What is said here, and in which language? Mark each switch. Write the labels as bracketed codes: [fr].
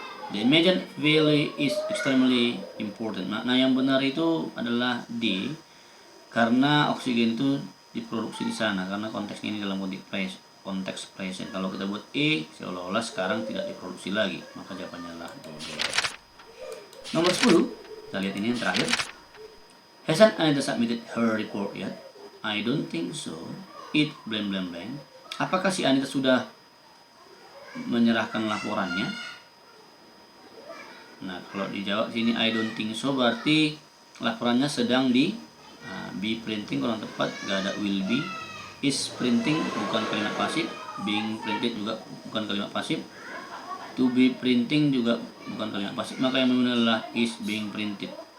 [en] The Amazon Valley is extremely important. [id] Makna yang benar itu adalah D, karena oksigen itu diproduksi di sana, karena konteksnya ini dalam konteks present. Kalau kita buat E, seolah-olah sekarang tidak diproduksi lagi, maka jawabannya adalah double. Nomor 10, kita lihat ini yang terakhir. [en] Hasn't Anita submitted her report yet? I don't think so. It blank blank blank. [id] Apakah si Anita sudah menyerahkan laporannya? Nah, kalau dijawab sini [en] I don't think so, [id] berarti laporannya sedang di [en] be printing, [id] kurang tepat, gak ada will be. Is printing bukan kalimat pasif, being printed juga bukan kalimat pasif, to be printing juga bukan kalimat pasif, maka yang benar adalah [en] is being printed.